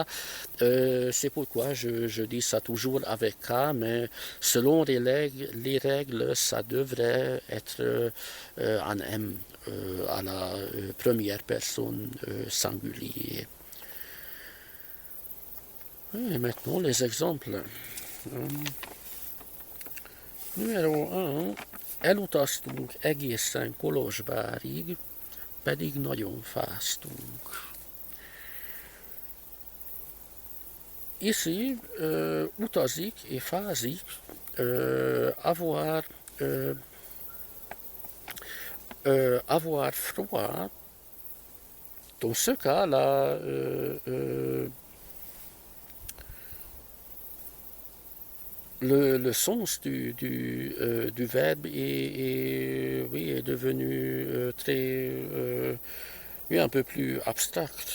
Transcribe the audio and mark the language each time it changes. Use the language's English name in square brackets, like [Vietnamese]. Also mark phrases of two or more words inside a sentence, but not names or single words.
[French] C'est pourquoi je dis ça toujours avec K, mais selon les règles, ça devrait être un M à la première personne singulier. Et maintenant, les exemples. Numéro 1. [Hungarian] Elutaztunk egészen Kolozsvárig, pedig nagyon fáztunk. [French] Ici, utazik et fázik, avoir froid. Dans ce cas-là, le sens du verbe est devenu un peu plus abstract.